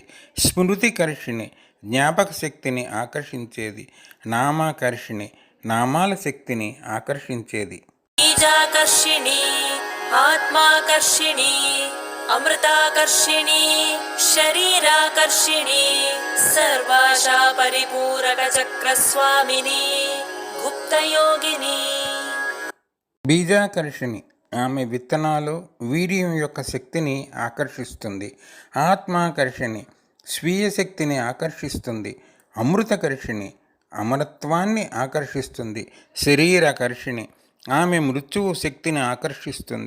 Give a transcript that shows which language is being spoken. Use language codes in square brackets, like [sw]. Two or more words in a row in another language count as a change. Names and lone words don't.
[te] స్మృతికర్షిణి, జ్ఞాపక శక్తిని ఆకర్షించేది. నామాకర్షిణి, నామాల శక్తిని ఆకర్షించేది. [sa] బీజాకర్షిణి ఆత్మాకర్షిణి అమృతాకర్షిణి శరీరాకర్షిణి सर्वाशा परिपूरकचक्रस्वामिनी गुप्तयोगिनी [te] బీజాకర్షిణి ఆమె విత్తనాలు వీర్యం యొక్క శక్తిని ఆకర్షిస్తుంది. ఆత్మాకర్షిణి స్వీయ శక్తిని ఆకర్షిస్తుంది. అమృతకర్షిణి అమరత్వాన్ని ఆకర్షిస్తుంది. శరీరకర్షిణి ఆమె మృత్యువు శక్తిని ఆకర్షిస్తుంది.